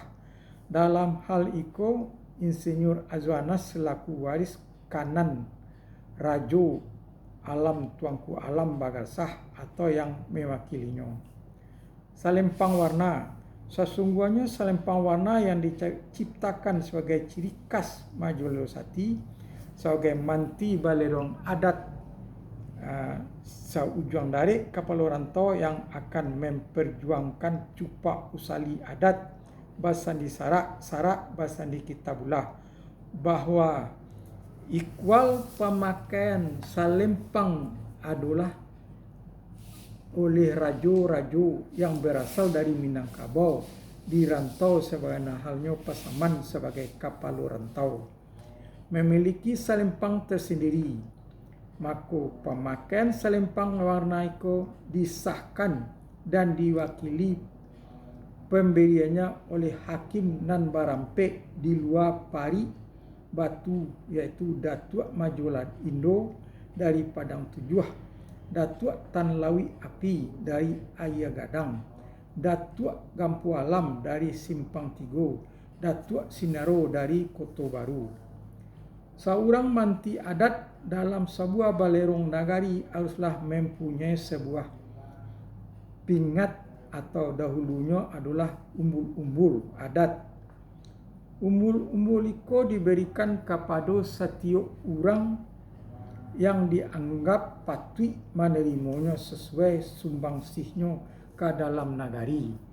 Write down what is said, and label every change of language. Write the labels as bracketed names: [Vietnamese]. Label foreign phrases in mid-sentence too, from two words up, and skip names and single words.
[Indonesian] Dalam hal itu, Insinyur Azwanas selaku waris kanan Rajo Alam tuanku alam bagar sah atau yang mewakilinya. Salempang warna. Sesungguhnya salempang warna yang diciptakan sebagai ciri khas Majolelo Sati sebagai manti balerong adat Saujuang dari Kapalo Rantau yang akan memperjuangkan [Minangkabau] cupak usali adat Basandi Sarak Basandi Kitabulah, [Indonesian] bahwa ikwal pemakaian salempang adalah oleh rajo-rajo yang berasal dari Minangkabau di rantau sebagaimana halnya Pasaman sebagai Kapalo Rantau memiliki salempang tersendiri. Maka pemakaian salempang warna itu disahkan dan diwakili pemberiannya oleh Hakim Nan Barampek di luar Pari Batu, yaitu Datuk Majolan Indo dari Padang Tujuh, Datuk Tan Lawi Api dari Ayah Gadang, Datuk Gampu Alam dari Simpang Tigo, Datuk Sinaro dari Koto Baru. Seorang manti adat dalam sebuah balerong nagari haruslah mempunyai sebuah pingat atau dahulunya adalah umbul-umbul adat. Umbul-umbul itu diberikan kepada setiap orang yang dianggap patut menerimanya sesuai sumbangsihnya ke dalam nagari.